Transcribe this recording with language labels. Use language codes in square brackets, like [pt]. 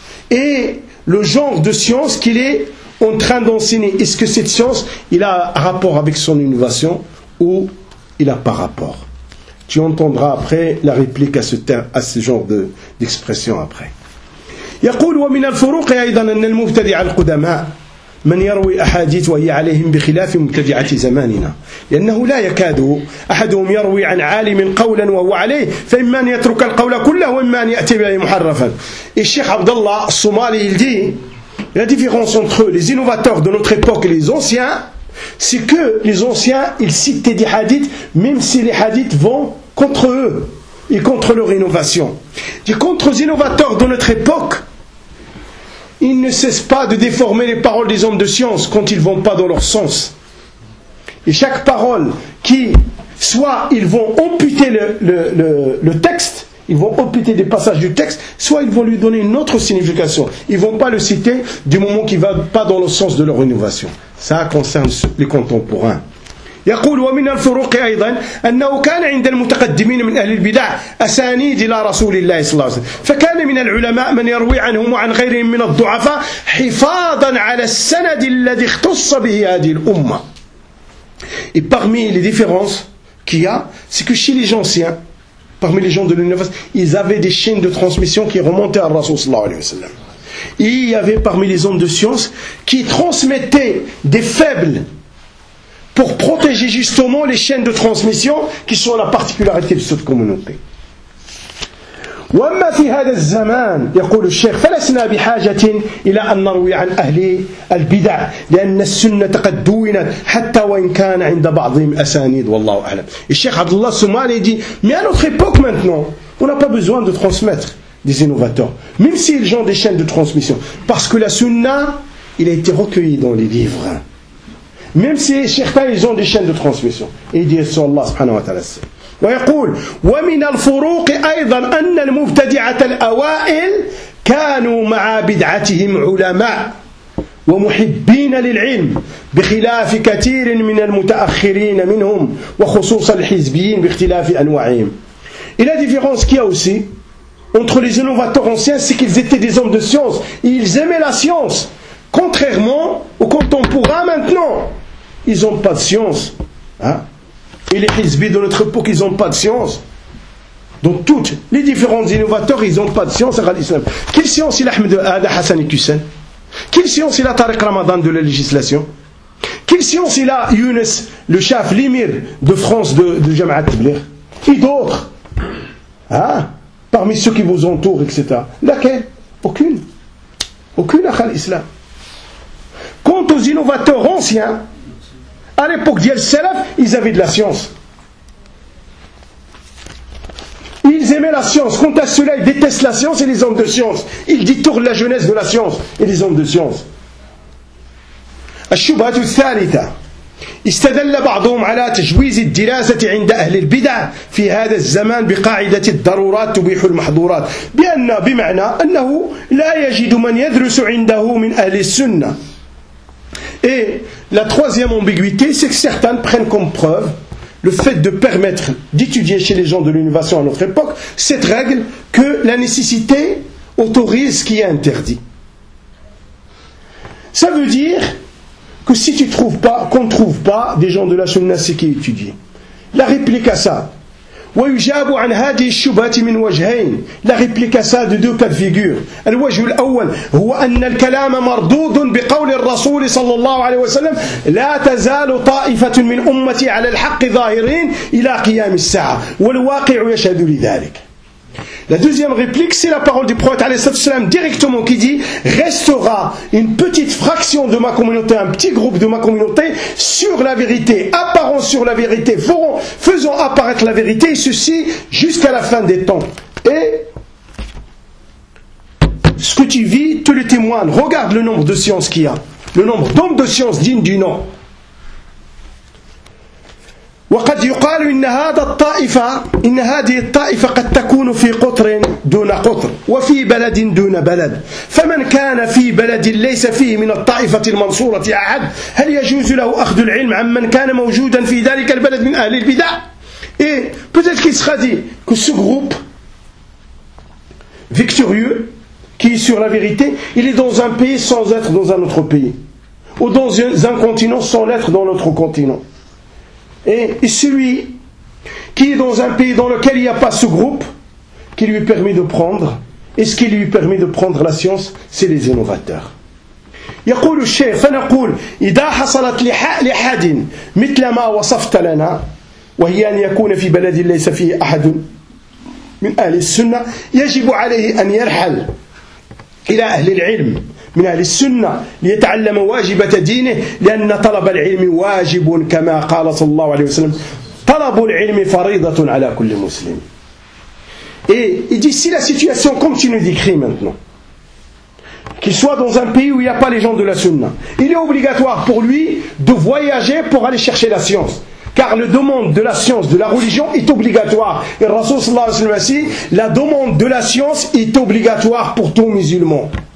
[fr] Et le genre de science qu'il est en train d'enseigner. Est-ce que cette science, il a rapport avec son innovation ou il n'a pas rapport ? Tu entendras après la réplique à ce genre d'expression après. [ar] يقول ومن الفروق أيضا أن المبتدع القدماء من يروي أحاديث وهي عليهم بخلاف مبتدعة زماننا، لأنه لا يكاد أحدهم يروي عن عالم قولا وهو عليه، فإما أن يترك القول كله وإما أن يأتي به محرفا. [fr] الشيخ عبد الله الصومالي [ar] يقول [fr] la différence entre les innovateurs de notre époque et les anciens, c'est que les anciens, ils citaient des hadiths, même si les hadiths vont contre eux et contre leur innovation. Et contre les innovateurs de notre époque, ils ne cessent pas de déformer les paroles des hommes de science quand ils ne vont pas dans leur sens. Et chaque parole qui, soit ils vont amputer le texte, ils vont amputer des passages du texte, soit ils vont lui donner une autre signification. Ils ne vont pas le citer du moment qu'il ne va pas dans le sens de leur innovation. Ça concerne les contemporains. [ar] يقول ومن الفروق أيضا أنه كان عند المتقدمين من أهل البدع أسانيد إلى رسول الله صلى الله عليه وسلم، فكان من العلماء من يروي عنهم وعن غيرهم من الضعفاء حفاظا على السند الذي اختص به هذه الأمة. [fr] Et parmi les différences qu'il y a, c'est que chez les anciens, parmi les gens de l'univers, ils avaient des chaînes de transmission qui remontaient à Rasoul sallallahu alayhi wa sallam. Et il y avait parmi les hommes de science qui transmettaient des faibles pour protéger justement les chaînes de transmission qui sont la particularité de cette communauté. [ar] وَمَّا فِي هَذَا الزَّمَانِ يَقُولُ الشَّيْخِ فَلَسْنَا بِحَاجَةٍ إِلَىٰ أَنْ نَرْوِي عَنْ أَهْلِ الْبِدَعِ لِأَنَّ السُّنَّةَ قَدْ دُوِنَتْ حَتَّى وَإِنْ كَانَ عِنْدَ بَعْضِهِمْ أَسَانِيدُ وَاللَّهُ أَعْلَمُ. [fr] الشيخ عبد الله الصومالي dit, mais à notre époque maintenant, on n'a pas besoin de transmettre des innovateurs, même si ils ont des chaînes de transmission, parce que la sunna, il a été recueillie dans les livres. Même si certains, ils ont des chaînes de transmission. Et il dit, sur Allah subhanahu wa ta'ala. ويقول ومن الفروق أيضا أن المبتدعة الأوائل كانوا مع بدعتهم علماء ومحبين للعلم بخلاف كثير من المتأخرين منهم وخصوصا الحزبيين باختلاف أنواعهم. Et la différence qu'il y a aussi entre les innovateurs anciens, c'est qu'ils étaient des hommes de science et ils aimaient la science, contrairement aux contemporains maintenant. Ils n'ont pas de science, hein. Et les hizbis de notre époque, ils n'ont pas de science. Donc toutes les différents innovateurs, ils n'ont pas de science à l'islam. Quelle science il a Ahmed Ada Hassan Hussein? Quelle science il a Tariq Ramadan de la législation? Quelle science il a Younes, le chef, l'émir de France de Jamaat Tabligh? Qui d'autres? Hein? Parmi ceux qui vous entourent, etc. Laquelle? Aucune. Aucune à l'islam. Quant aux innovateurs anciens, à l'époque d'Yel Salaf, ils avaient de la science. Ils aimaient la science. Quant à cela, ils détestent la science et les hommes de science. Ils détournent la jeunesse de la science et les hommes de science. [ar] Ash-shubhatu thalitha. استدل بعضهم على تجويز الدراسة عند أهل البدع في هذا الزمان بقاعدة الضرورات تبيح المحظورات، بأن بمعنى أنه لا يجد من يدرس عنده من أهل السنة. [fr] Et la troisième ambiguïté, c'est que certains prennent comme preuve le fait de permettre d'étudier chez les gens de l'innovation à notre époque cette règle que la nécessité autorise ce qui est interdit. Ça veut dire que si tu trouves pas, qu'on ne trouve pas des gens de la sunna qui étudient. La réplique à ça. [ar] ويجاب عن هذه الشبهه من وجهين [fr] لا ريبليكاسا دو دو كات فيغور. [ar] الوجه الاول هو ان الكلام مردود بقول الرسول صلى الله عليه وسلم لا تزال طائفه من امتي على الحق ظاهرين الى قيام الساعه، والواقع يشهد لذلك. [fr] La deuxième réplique, c'est la parole du prophète alayhi salatu wasalam directement qui dit restera une petite fraction de ma communauté, un petit groupe de ma communauté sur la vérité, apparent sur la vérité, faisant apparaître la vérité, et ceci jusqu'à la fin des temps. Et ce que tu vis te le témoigne. Regarde le nombre de sciences qu'il y a, le nombre d'hommes de sciences dignes du nom. [ar] وقد يقال إن هذا الطائفة إن هذه الطائفة قد تكون في قطر دون قطر وفي بلد دون بلد، فمن كان في بلد ليس فيه من الطائفة المنصورة أحد، هل يجوز له أخذ العلم عن من كان موجودا في ذلك البلد من أهل البدع؟ إيه [fr] peut-être qu'il sera dit que ce groupe victorieux qui est sur la vérité, il est dans un pays sans être dans un autre pays, ou dans un continent sans l'être dans notre continent. Et celui qui est dans un pays dans lequel il n'y a pas ce groupe, qui lui permet de prendre, et ce qui lui permet de prendre la science, c'est les innovateurs. [ar] يقول الشيخ فنقول إذا حصلت لحد مثل ما وصفت لنا وهي أن يكون في بلد ليس فيه أحد من أهل السنة يجب عليه أن يرحل إلى أهل العلم من أهل السنة ليتعلم واجبة دينه لأن طلب العلم واجب كما قال صلى الله عليه وسلم طلب العلم فريضة على كل مسلم. [fr] Et il dit, si la situation, comme tu nous décris maintenant, qu'il soit dans un pays où il n'y a pas les gens de la sunna, il est obligatoire pour lui de voyager pour aller chercher la science. Car le demande de la science, de la religion, est obligatoire. Et le Rasoul sallallahu alayhi wa sallam a dit, la demande de la science est obligatoire pour tout musulman.